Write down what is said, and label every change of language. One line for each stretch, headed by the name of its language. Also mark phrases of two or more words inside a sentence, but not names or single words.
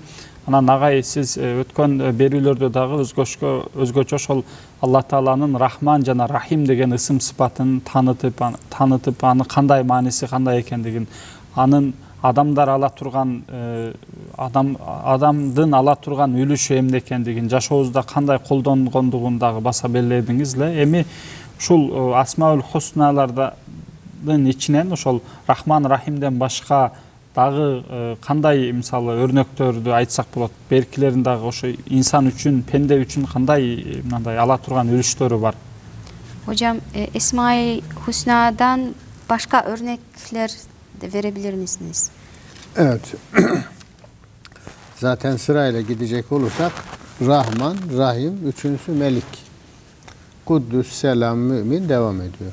Kyrgyz: Анан агай, сиз өткөн берүүлөрдө дагы өзгөчө ошол Алла Тааланын Рахман жана Рахим деген ысым сыпатын танытып, аны кандай мааниси кандай экендигин, анын адамдар ала турган адамдын ала турган үлүшү эмне экендигин жашообузда кандай колдонгондугун дагы баса белгиледиңиз эле. Эми ушул Асмаул Хусналардын ичинен ошол Рахман Рахимден башка дагы кандай мисалы өрнөктөрдү айтсак болот? Беркилерин дагы ошо инсан үчүн, пенде үчүн кандай мындай ала турган үлүштөрү бар?
Turkish: Hocam Esma-i Hüsna'dan başka örnekler de verebilir misiniz? Evet. Zaten sırayla gidecek olursak Rahman, Rahim, üçüncüsü Melik. Kuddüs, Selam, Mümin devam ediyor.